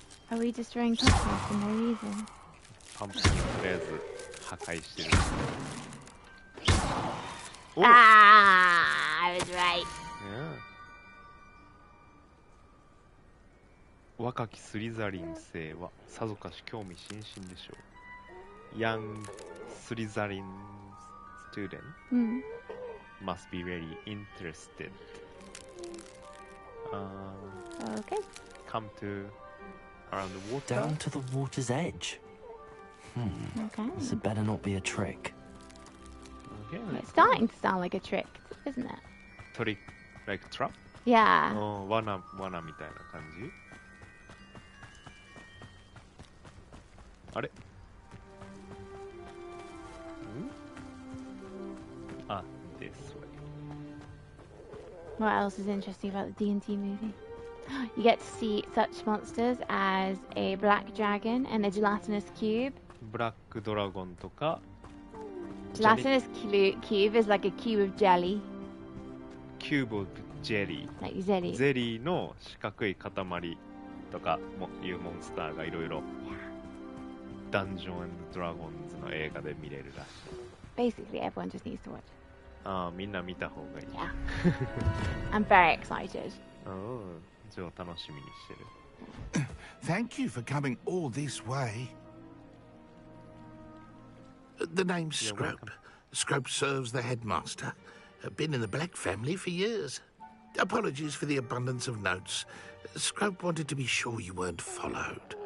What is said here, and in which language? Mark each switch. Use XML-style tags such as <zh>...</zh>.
<en>Are we destroying pumpkins for no reason?</en> <ja>パンプキンをとりあえず破壊してる。</ja> <en>I was right.</en> <ja>若きスリザリン生はさぞかし興味津々でしょう。</ja> <en>Young Slytherin student must be very interested. Okay. Come to around the water. Down to the water's edge. Okay. This had better not be a trick. Okay. It's starting to sound like a trick, isn't it? Trick, like trap? Yeah.</en> <ja>罠みたいな感じ。あれ？</ja> <en>あ、this way. What else is interesting about the D&D movie? You get to see such monsters as a black dragon and a gelatinous cube.</en> <ja>ブラックドラゴンとか。</ja> <en>Gelatinous cube is like a cube of jelly. Cube of jelly. Like jelly.</en> <ja>ゼリーの四角い塊とかもいうモンスターがいろいろダンジョン&ドラゴンズの映画で見れるらしい。</ja> <en>Basically, everyone just needs to watch.</en> <ja>ああ、みんな見た方がいい。</ja> <en>Yeah. I'm very excited.</en> <ja>ジョー楽しみにしてる。</ja> <en>Thank you for coming all this way. The name's Scrope. Scrope serves the headmaster. Been in the Black family for years. Apologies for the abundance of notes. Scrope wanted to be sure you weren't followed.</en>